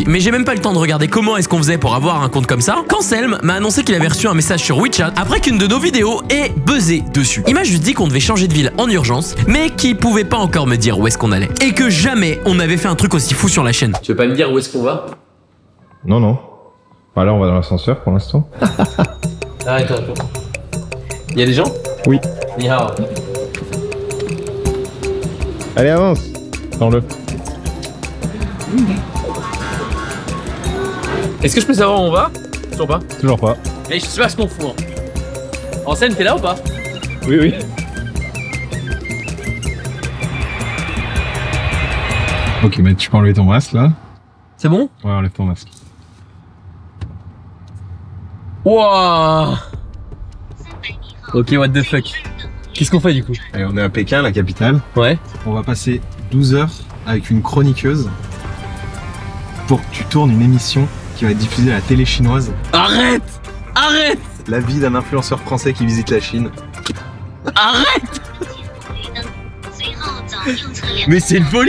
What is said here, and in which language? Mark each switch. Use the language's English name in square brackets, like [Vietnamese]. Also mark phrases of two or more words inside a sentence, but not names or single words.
[French] Mais j'ai même pas le temps de regarder comment est-ce qu'on faisait pour avoir un compte comme ça quand Selm m'a annoncé qu'il avait reçu un message sur WeChat après qu'une de nos vidéos ait buzzé dessus. Il m'a juste dit qu'on devait changer de ville en urgence, mais qu'il pouvait pas encore me dire où est-ce qu'on allait. Et que jamais on avait fait un truc aussi fou sur la chaîne. Tu veux pas me dire où est-ce qu'on va? Non, non. Bah là, on va dans l'ascenseur pour l'instant. Arrête un peu. Y'a des gens? Oui. [Chinese] 你好. [French] Allez, avance. Prends-le. Est-ce que je peux savoir où on va? Toujours pas. Toujours pas. Mais je sais pas ce qu'on fout. Hein. En scène, t'es là ou pas? Oui, oui. Ok, mais tu peux enlever ton masque là. C'est bon? Ouais, enlève ton masque. Wouah. [English] Ok, what the fuck. [French] Qu'est-ce qu'on fait du coup? Allez, on est à Pékin, la capitale. Ouais. On va passer 12 heures avec une chroniqueuse pour que tu tournes une émission qui va être diffusée à la télé chinoise. Arrête! Arrête! La vie d'un influenceur français qui visite la Chine. Arrête! Mais c'est une folie!